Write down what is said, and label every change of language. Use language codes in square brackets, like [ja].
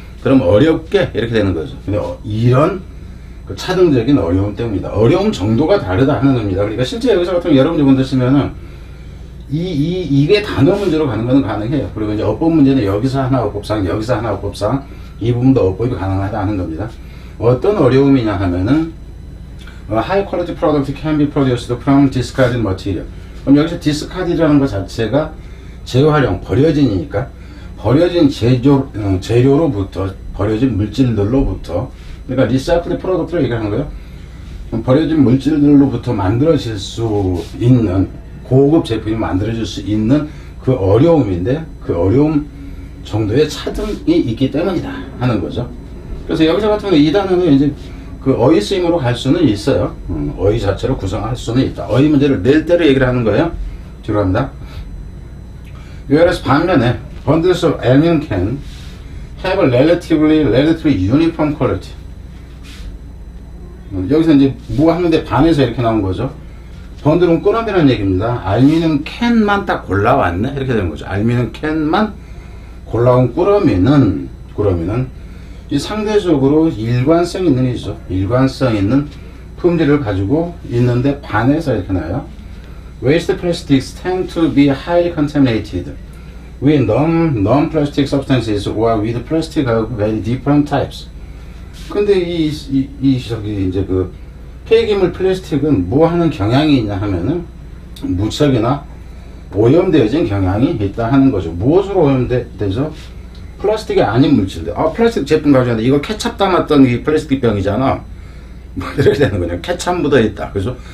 [ko] 그럼 어렵게 이렇게 되는 거죠. 근데 이런 차등적인 어려움 때문이다. 어려움 정도가 다르다 하는 겁니다. 그러니까 실제 여기서 같은 경우 여러분들 쓰면은 이게 단어 문제로 가는 것은 가능해요. 그리고 이제 어법 문제는 여기서 하나 어법상, 여기서 하나 어법상, 이 부분도 어법이 가능하다 하는 겁니다. 어떤 어려움이냐 하면은, [en] high quality product can be produced from discarded material. [ko] 그럼 여기서 discard이라는 것 자체가 재활용, 버려진이니까, 버려진 재료로부터, 버려진 물질들로부터, 그러니까 [en] recycled product [ko] 를 얘기하는 거예요. 버려진 물질들로부터 만들어질 수 있는 고급 제품이 만들어질 수 있는 그 어려움인데, 그 어려움 정도의 차등이 있기 때문이다 하는 거죠. 그래서 여기서 같은 경우 이 단어는 이제 어휘 쓰임으로 갈 수는 있어요. 어휘 자체로 구성할 수는 있다. 어휘 문제를 낼 때로 얘기를 하는 거예요. 뒤로 갑니다. [en] whereas 반면에 bundles of aluminum can have a relatively uniform quality. [ko] 여기서 이제 뭐 하는데 반에서 이렇게 나온 거죠. 번들은 꾸러미라는 얘기입니다. 알루미늄 캔만 딱 골라왔네 이렇게 되는 거죠. 알루미늄 캔만 골라온 꾸러미는 이 상대적으로 일관성 있는 일이죠. 일관성 있는 품질을 가지고 있는데 반에서 이렇게 나와요. [en] waste plastics tend to be highly contaminated with non-plastic substances or with plastic of very different types. [ko] 근데 저기 이제 그 폐기물 플라스틱은 뭐 하는 경향이 있냐 하면은 무척이나 오염되어진 경향이 있다 하는 거죠. 무엇으로 오염되죠? 플라스틱이 아닌 물질들. 플라스틱 제품 가져왔는데 이거 케찹 담았던 이 플라스틱 병이잖아. 뭐 이렇게 되는 거냐. 케찹 묻어 있다. 그죠?